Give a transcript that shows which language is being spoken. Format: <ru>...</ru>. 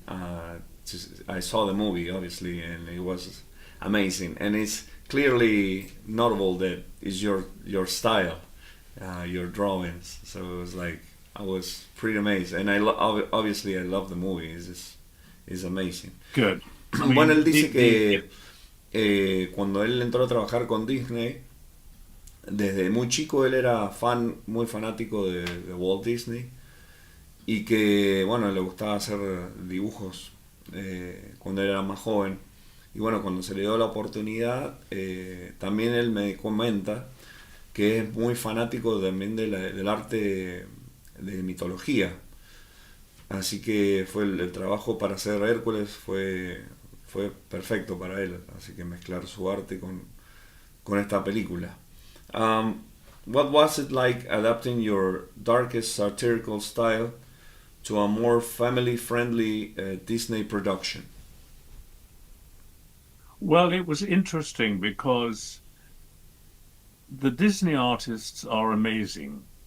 <en>I saw the movie obviously, and it was amazing. And it's clearly notable that it's your style, your drawings. So it was like I was pretty amazed, and obviously I love the movie. It's amazing. Good. I</en> <es>Bueno, él</es> <en>mean,</en> <es>dice que cuando él entró a trabajar con Disney, desde muy chico él era muy fanático de Walt Disney y que, bueno, le gustaba hacer dibujos cuando él era más joven. Y bueno, cuando se le dio la oportunidad, también él me comenta que es muy fanático también del arte de mitología. Así que fue el trabajo para hacer Hércules fue perfecto para él. Así que mezclar su arte con esta película.</es> <en>Um, what was it like adapting your darkest satirical style to a more family-friendly Disney production? well, it was interesting because the Disney artists are amazing.</en>